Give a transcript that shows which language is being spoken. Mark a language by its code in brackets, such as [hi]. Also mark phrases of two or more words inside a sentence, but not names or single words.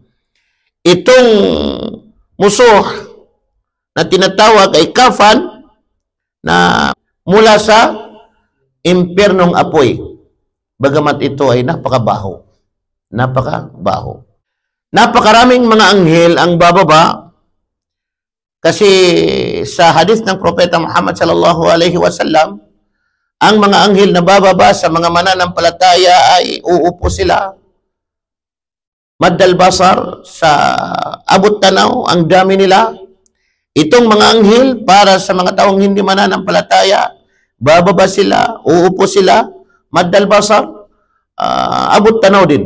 [tl] Itong musuh na tinatawag ay kafan na mula sa impyernong apoy. Bagamat ito ay napakabaho. Napakabaho. Napakaraming mga anghel ang bababa, kasi sa hadith ng propeta Muhammad [ar] صلى الله عليه وسلم, [tl] ang mga anghel na bababa sa mga mananampalataya ay uupo sila [ar] مد البصر, [tl] sa abot tanaw, ang dami nila. Itong mga anghel para sa mga taong hindi mananampalataya, bababa sila, uupo sila, [ar] مد البصر, [tl] abot tanaw din.